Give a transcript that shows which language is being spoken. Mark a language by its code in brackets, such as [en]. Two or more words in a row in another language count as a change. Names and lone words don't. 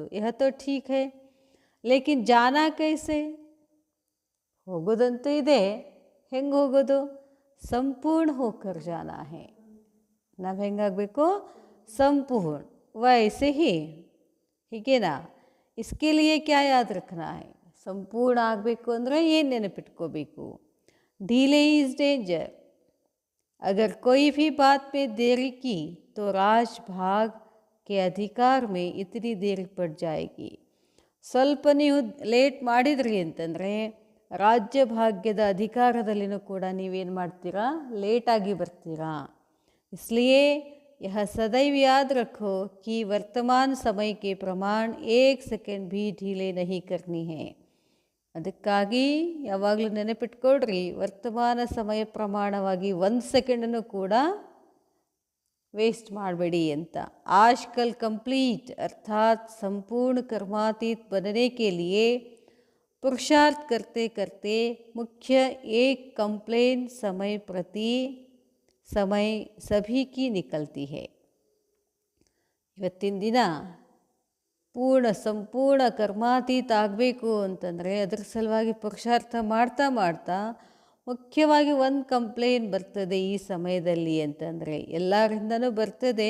[hi] यह तो ठीक है, लेकिन जाना कैसे, [kn] ಹೋಗೋದಂತೂ ಇದೆ, ಹೆಂಗೆ ಹೋಗೋದು? [hi] सम्पूर्ण होकर जाना है. [kn] ನಾವು ಹೆಂಗಾಗಬೇಕು? ಸಂಪೂರ್ಣ. [hi] वैसे ही, [kn] ಹೀಗೇನಾ? [hi] इसके लिए क्या याद रखना है, [kn] ಸಂಪೂರ್ಣ ಆಗಬೇಕು ಅಂದರೆ ಏನು ನೆನಪಿಟ್ಕೋಬೇಕು? [en] ढीले is danger. [hi] अगर कोई भी बात में देरी की तो राज भाग के अधिकार में इतनी देर पड़ जाएगी. [kn] ಸ್ವಲ್ಪ ನೀವು ಲೇಟ್ ಮಾಡಿದ್ರಿ ಅಂತಂದರೆ ರಾಜ್ಯ ಭಾಗ್ಯದ ಅಧಿಕಾರದಲ್ಲಿನೂ ಕೂಡ ನೀವೇನು ಮಾಡ್ತೀರಾ, ಲೇಟಾಗಿ ಬರ್ತೀರಾ. [hi] इसलिए यह सदैव याद रखो कि वर्तमान समय के प्रमाण 1 सेकंड भी ढीले नहीं करनी है. [kn] ಅದಕ್ಕಾಗಿ ಯಾವಾಗಲೂ ನೆನಪಿಟ್ಕೊಳ್ರಿ, ವರ್ತಮಾನ ಸಮಯ ಪ್ರಮಾಣವಾಗಿ 1 ಸೆಕೆಂಡನ್ನು ಕೂಡ ವೇಸ್ಟ್ ಮಾಡಬೇಡಿ ಅಂತ. [hi] आज कल कंप्लीट अर्थात संपूर्ण कर्मातीत बनने के लिए पुरुषार्थ करते करते मुख्य एक कंप्लेन समय प्रति समय सभी की निकलती है. [kn] ಇವತ್ತಿನ ದಿನ ಸಂಪೂರ್ಣ ಕರ್ಮಾತೀತ ಆಗಬೇಕು ಅಂತಂದರೆ ಅದರ ಸಲುವಾಗಿ ಪುರುಷಾರ್ಥ ಮಾಡ್ತಾ ಮಾಡ್ತಾ ಮುಖ್ಯವಾಗಿ ಒಂದು ಕಂಪ್ಲೇನ್ ಬರ್ತದೆ ಈ ಸಮಯದಲ್ಲಿ ಅಂತಂದರೆ, ಎಲ್ಲರಿಂದನೂ ಬರ್ತದೆ.